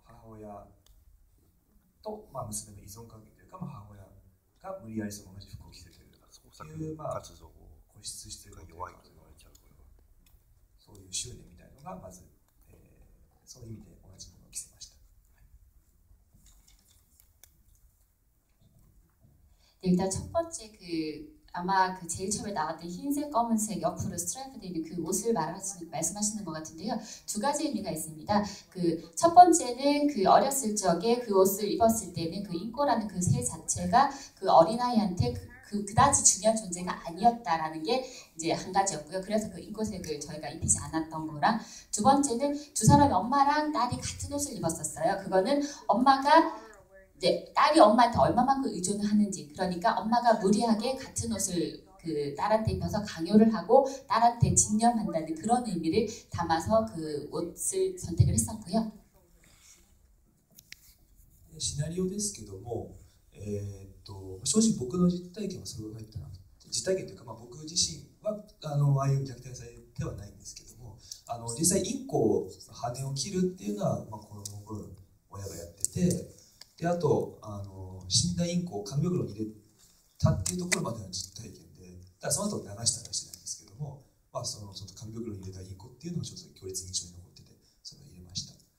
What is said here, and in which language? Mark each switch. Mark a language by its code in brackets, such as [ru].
[ja] 親と、娘の依存関係というか、母親が無理やりその同じ服を着せてるという固執しているというか、そういう執念みたいなのがまず、そういう意味で同じものを着せました。 [ko] 네, 일단 첫 번째 아마 제일 처음에 나왔던 흰색, 검은색 옆으로 스트라이프 되어 있는 그 옷을 말씀하시는 것 같은데요. 두 가지 의미가 있습니다. 첫 번째는 어렸을 적에 그 옷을 입었을 때는 인꼬라는 그 새 자체가 어린아이한테 그다지 중요한 존재가 아니었다라는 게 이제 한 가지였고요. 그래서 인꼬색을 저희가 입히지 않았던 거랑, 두 번째는 두 사람이 엄마랑 딸이 같은 옷을 입었었어요. 그거는 엄마가 이제 딸이 엄마한테 얼마만큼 의존을 하는지, 그러니까 엄마가 무리하게 같은 옷을 딸한테 입혀서 강요를 하고 딸한테 집념한다는 그런 의미를 담아서 그 옷을 선택을 했었고요. [ja] シナリオですけども、正直僕の実体験はそれが入ってなくて、実体験というか、僕自身はああいう虐待されてはないんですけども、実際インコを羽を切るっていうのは、子供の頃親がやってて、であと死んだインコを紙袋に入れたっていうところまでの実体験で、ただその後流したりしてないんですけども、その紙袋に入れたインコっていうのが強烈に印象に残ってて、それを入れました。